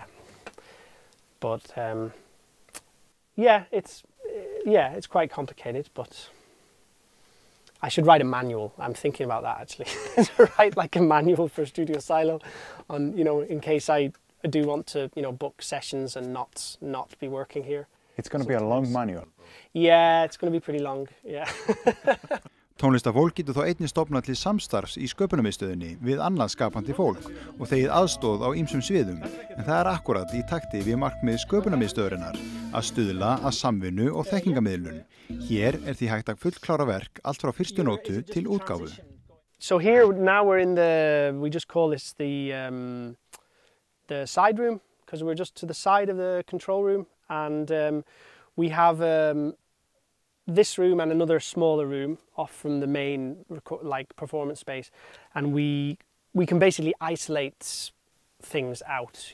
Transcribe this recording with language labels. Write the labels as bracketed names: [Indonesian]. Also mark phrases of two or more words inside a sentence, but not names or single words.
[English] But yeah, it's quite complicated, but I should write a manual. I'm thinking about that actually. To write like a manual for Stúdíó Síló, on, you know, in case I do want to, you know, book sessions and not be working here. It's going to be a long manual. Yeah, it's going to be pretty long. Yeah. [Icelandic] Tónlistafólk getur þá einnig stofnað til samstarfs í sköpunarmiðstöðinni við annað skapandi fólk og þegið aðstoð á ýmsum sviðum, en það er akkúrat í takti við markmið sköpunarmiðstöðarinnar að stuðla að samvinnu og þekkingamiðlun. Hér er því hægt að fullklára verk allt frá fyrstu nótu til útgáfu. [English] So here now we're in we just call this the side room, because we're just to the side of the control room, and we have this room and another smaller room off from the main like performance space, and we can basically isolate things out.